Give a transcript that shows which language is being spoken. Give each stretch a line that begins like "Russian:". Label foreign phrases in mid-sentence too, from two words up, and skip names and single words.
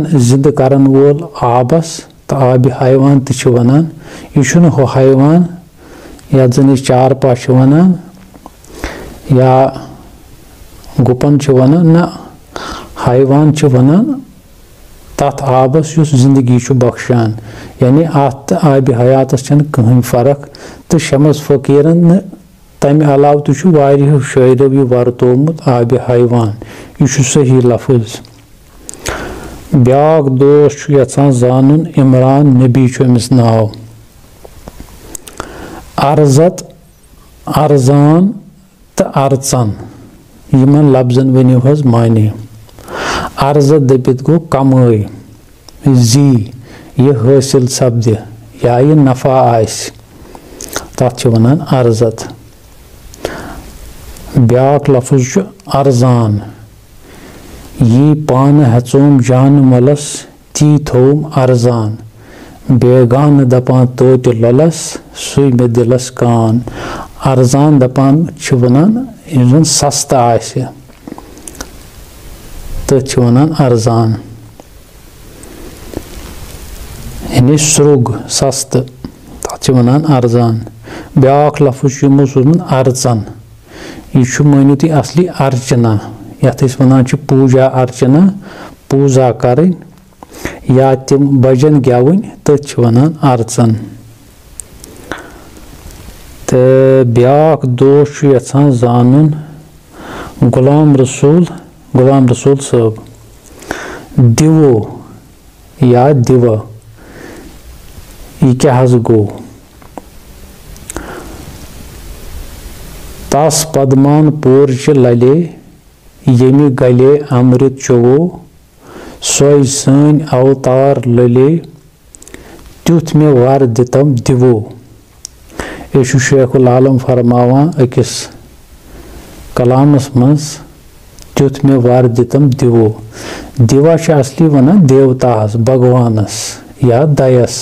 Kashmiri: जिंद करन वोल आबस तो आब हैवान तो वनान यह हो हैवान यथ जन चारपा वनान या गुपन वनान ना हैवान वनान तथ आबस युस जिंदगी बख्शान यानी अत आब हयातस छन कहीं फर्क तो शमस फकीरन तम अलाव तो शायरों यह वर्तोमुत आब हैवान यह सही लफ्ज ब्याक दोस्त यचान जानन इमरान नबी अमिस नाव अर्जत अर्जान तो अर्चन यमन लफ्जन वनिव हज मानी अर्जत दपित गो कमाई जी यह हासिल सपद या यह नफा आस तथ वनान अर्जत ब्याक लफ्ज अर्जान यी पान हचोम जान मलस ती थोम अर्जान बेगान दपान तो ललस सुई में दिलस कान अर्जान दपान वनान सस्ता आसे तो वनान अर्जान यानी स्रुग सस्त तथ वनान अर्जान ब्याक लफ्ज अर्चन यह मानियो तुम असली अर्चना यथ वनान पूजा अर्चना पूजा करें या तम भजन गेवन तथ वनान अर्चन तो ब्याक दोस्त यचान जानन गुलाम रसूल साहब दिवो या दिवा यह क्या गो तस पदमान पोर्च लले यमि गले अमृत चवो सोय सन अवतार लले तुथ में वार दितम दिवो यह शेखुल आलम फरमावान अकिस कलामस मज तुथ में वार दितम दिवो दिवा असली वनान देवतास भगवानस या दयस